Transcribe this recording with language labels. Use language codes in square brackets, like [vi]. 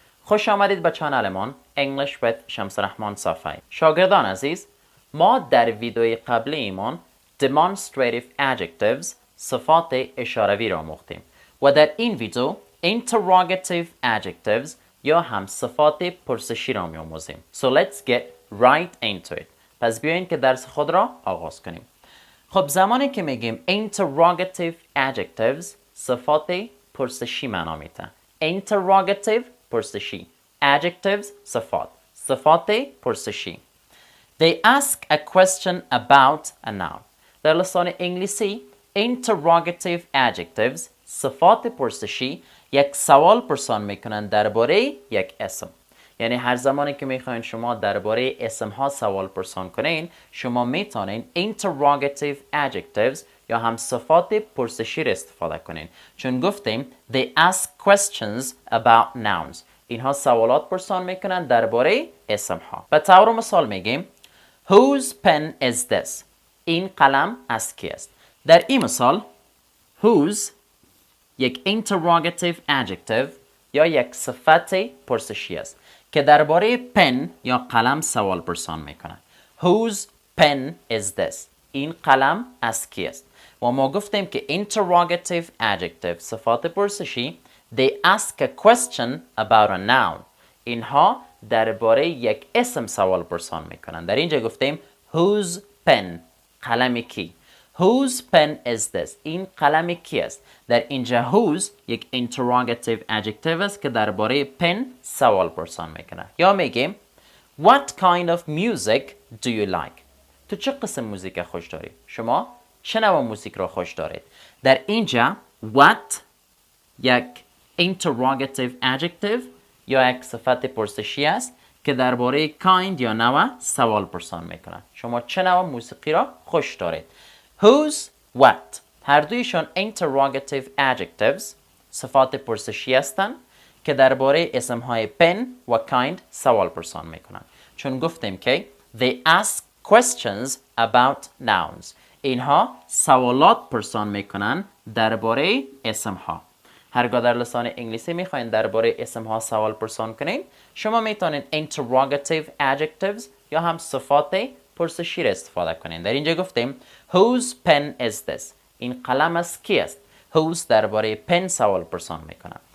[fa] خوش آمدید به چنلمان English with شمس رحمان صافی. شاگردان عزیز، ما در ویدیوی قبلی ایمان Demonstrative Adjectives صفات اشاره‌ای را آموختیم و در این ویدیو Interrogative Adjectives یا هم صفات پرسشی را می‌آموزیم. [en] So let's get right into it. [fa] پس بیایید که درس خود را آغاز کنیم. خب زمانی که میگیم Interrogative Adjectives صفات پرسشی معنا میده. Interrogative پرسشی، Adjectives صفات پرسشی. [en] They ask a question about a noun. [fa] در لسان انگلیسی Interrogative Adjectives صفات پرسشی یک سوال پرسان میکنن درباره یک اسم. یعنی هر زمانی که میخواین شما درباره اسم ها سوال پرسان کنین، شما میتونین interrogative adjectives یا هم صفات پرسشی را استفاده کنین. چون گفتیم [en] they ask questions about nouns. [fa] اینها سوالات پرسان میکنن درباره اسم ها. به طور مثال میگیم [en] whose pen is this؟ [fa] این قلم از کی است؟ در این مثال whose یک interrogative adjective یا یک صفت پرسشی است که درباره پن یا قلم سوال پرسان میکنه. [en] Whose pen is this؟ [fa] این قلم از کی است؟ و ما گفتیم که [en] interrogative adjective صفات پرسشی they ask a question about a noun. [fa] اینها درباره یک اسم سوال پرسان میکنن. در اینجا گفتیم whose pen قلم کی؟ [en] Whose pen is this؟ [fa] این قلم کی است؟ در اینجا whose یک interrogative adjective است که درباره pen سوال پرسان میکنه. یا میگیم [en] What kind of music do you like؟ [fa] تو چه قسم موزیک خوش داری؟ شما چه نوع موزیک را خوش دارید؟ در اینجا what یک interrogative adjective یا یک صفت پرسشی است که درباره kind یا نوع سوال پرسان میکنه. شما چه نوع موسیقی را خوش دارید؟ Whose what هر دویشان interrogative adjectives صفات پرسشی هستند که درباره اسمهای pen و kind سوال پرسان میکنند. چون گفتیم که [en] they ask questions about nouns. [fa] اینها سوالات پرسان میکنند درباره اسمها. هرگاه در لسان انگلیسی میخواین درباره اسمها سوال پرسان کنین، شما میتونید interrogative adjectives یا هم صفات پرسشی را استفاده کنین. در اینجا گفتیم [en] whose pen is this؟ [fa] این قلم از کی است؟ whose درباره pen سوال پرسان میکنه.